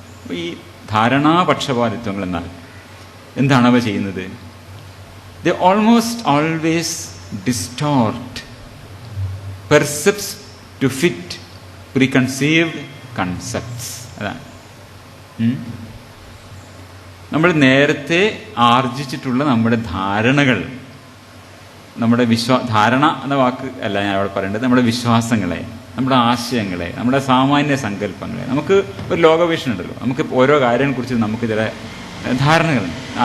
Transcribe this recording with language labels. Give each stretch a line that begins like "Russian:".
Malayalam: അപ്പോൾ ഈ ധാരണാപക്ഷപാതിത്വങ്ങൾ എന്നാൽ എന്താണ് അവ ചെയ്യുന്നത്?
English: They almost always distort percepts to fit preconceived concepts.
Malayalam: അതാണ് നമ്മൾ നേരത്തെ ആർജിച്ചിട്ടുള്ള നമ്മുടെ ധാരണകൾ, നമ്മുടെ ധാരണ എന്ന വാക്ക് അല്ല ഞാൻ അവിടെ പറയേണ്ടത്, നമ്മുടെ വിശ്വാസങ്ങളെ, നമ്മുടെ ആശയങ്ങളെ, നമ്മുടെ സാമാന്യ സങ്കല്പങ്ങളെ. നമുക്ക് ഒരു ലോകവീക്ഷണം ഉണ്ടല്ലോ, നമുക്ക് ഓരോ കാര്യങ്ങളെക്കുറിച്ച് നമുക്ക് ചില ധാരണകളുണ്ട്.